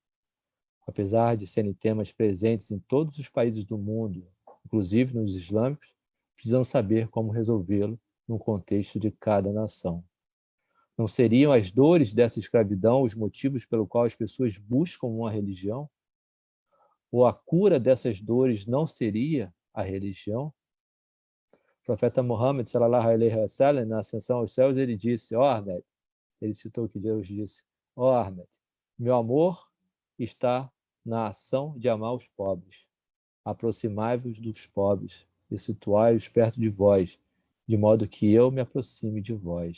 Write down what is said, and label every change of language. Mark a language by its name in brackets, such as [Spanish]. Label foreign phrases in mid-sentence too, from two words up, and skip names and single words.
[Portuguese] Apesar de serem temas presentes em todos os países do mundo, inclusive nos islâmicos, precisamos saber como resolvê-lo no contexto de cada nação. Não seriam as dores dessa escravidão os motivos pelo qual as pessoas buscam uma religião? Ou a cura dessas dores não seria a religião? O profeta Muhammad, [Arabic] صلى الله عليه وسلم, [Portuguese] na ascensão aos céus, ele disse, Ahmed, ele citou que Deus disse, Ahmed, meu amor está na ação de amar os pobres. Aproximai-vos dos pobres e situai-os perto de vós, de modo que eu me aproxime de vós.